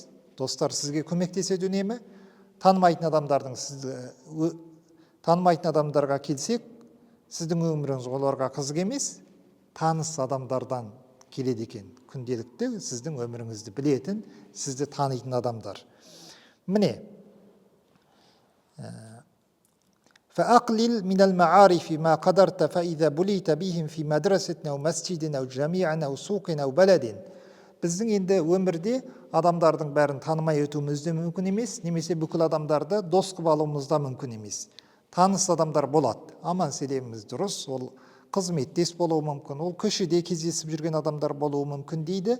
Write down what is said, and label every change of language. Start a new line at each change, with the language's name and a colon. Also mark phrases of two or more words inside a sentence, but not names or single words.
Kazakh: Достар сізге көмектеседі үнемі. Танымайтын адамдарға келсек, сіздің өміріңіз оларға қызық емес, таныс адамдардан келеді екен. Күнделікті сіздің өміріңізді білетін, сізді танитын адамдар. Міне,
Arabic: فأقلل من المعارف ما قدرت فإذا بليت بهم في مدرسة أو مسجد أو جامع أو سوق أو بلد.
Kazakh: Біздің енді өмірде адамдардың бәрін танымай өтуіміз де мүмкін емес, немесе бүкіл адамдарды дос қылып алуымыз да мүмкін емес. Таныс адамдар болады, аман сәлеміміз дұрыс, ол қызметтес болуы мүмкін, ол көшеде кездесіп жүрген адамдар болуы мүмкін дейді.